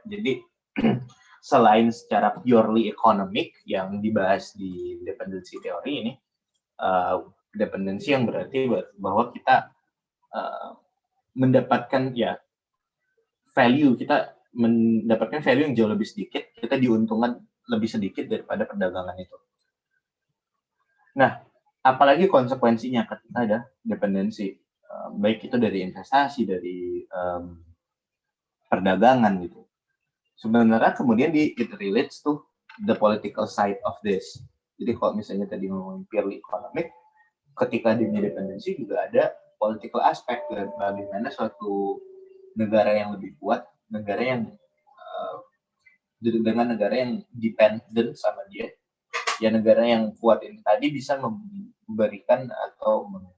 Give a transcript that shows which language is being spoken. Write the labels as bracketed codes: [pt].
[id] Jadi selain secara purely economic yang dibahas di dependency teori ini, dependensi yang berarti bahwa kita mendapatkan ya value, kita mendapatkan value yang jauh lebih sedikit, kita diuntungkan lebih sedikit daripada perdagangan itu. Nah, apalagi konsekuensinya ketika ada dependensi, baik itu dari investasi, dari perdagangan gitu. Sebenarnya kemudian [en] it relates to the political side of this. [id] Jadi kalau misalnya tadi ngomongin purely economic, ketika di dependensi juga ada political aspect, bagaimana suatu negara yang lebih kuat, negara yang dengan negara yang dependent sama dia, ya negara yang kuat ini tadi bisa memberikan atau